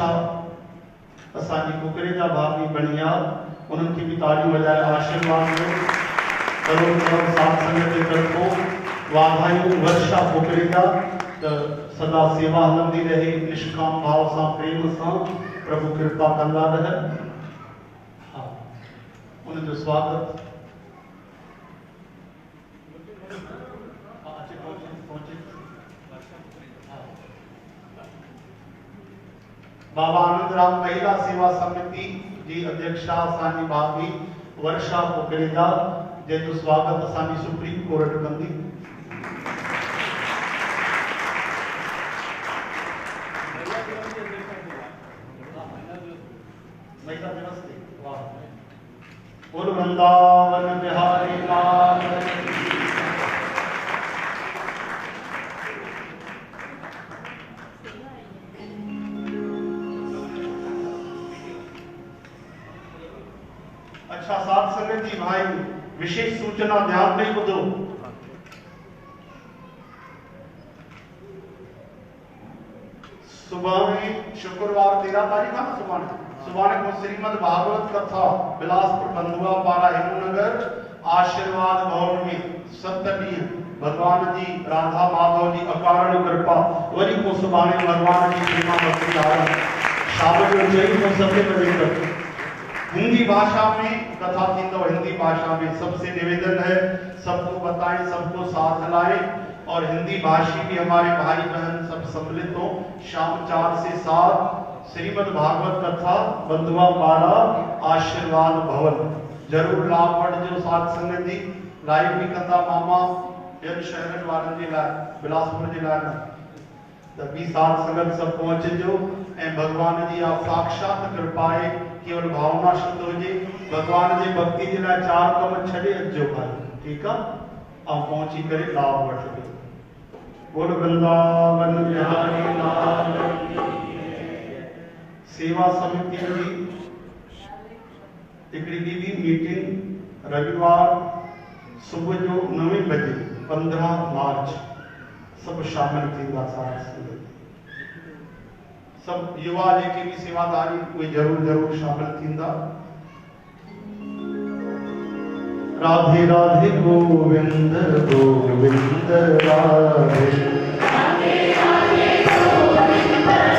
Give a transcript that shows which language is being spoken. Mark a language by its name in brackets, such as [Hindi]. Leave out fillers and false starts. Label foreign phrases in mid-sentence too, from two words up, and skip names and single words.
[Sindhi] आहे असांजी कुकरेजा भाभी बणी आहे उन्हनि खे बि तालियूं वॼाए आशीर्वाद ॾियो करोड़ करोड़ साध संगत जे तरफ़ों वाधायूं वर्षा कुकरेजा त सदा सेवा हलंदी रहे निष्काम भाव सां प्रेम सां प्रभु कृपा कंदा रहनि हा उनजो स्वागत बाबा आनंद राम महिला सेवा समिति जी अध्यक्षा असांजी भाभी वर्षा कुकरेजा जंहिंजो स्वागत असांजी सुप्रीम कोर्ट कंदी। महिला दिवस ते वाह बोल वृंदावन बिहारी लाल साध संगत जी भाई विशेष सूचना ध्यान में ॿुधो सुभाणे शुक्रवार 13 तारीख है सुभाणे को श्रीमद भागवत कथा बिलासपुर बंधुआ पारा हेमनगर आशीर्वाद भवन में 7 ॾींहं भगवान जी राधा माधव जी अकारण कृपा वरी को सुभाणे भगवान जी प्रेमा भक्ति आरंभ शाम जो 7 बजे तक हिंदी भाषा में कथा थी तो हिंदी भाषा में [Hindi] सबसे निवेदन है सबको बताएं सबको साथ लाएं और हिंदी भाषी भी हमारे भाई बहन सब सम्मिलित हो। [Sindhi] शाम 4 से 7 श्रीमद् भागवत कथा बंधुआ पारा आशीर्वाद भवन जरूर लाभ वठिजो। साध संगत जी लाइव भी कंदा मामा ॿियनि शहरनि वारनि जे लाइ, बिलासपुर जे लाइ न, त ॿी साध संगत सभु पहुचिजो ऐं भगवान जी आप साक्षात कृपा आहे। केवल भावना शुद्ध हुजे, भगवान जी भक्ति जे लाइ 4 कम छॾे अचिजो भाई, ठीकु आहे, ऐं पहुची करे लाभ वठिजो। बोल वृंदावन बिहारी लाल। सेवा समिति जी हिकिड़ी ॿी मीटिंग रविवार सुबुह जो 9 बजे 15 मार्च सब शामिल थींदा। साथ सब युवा जेके भी सेवादारी उहे जरूर शामिल थींदा। राधे राधे गोविंद गोविंद राधे, राधे राधे गोविंद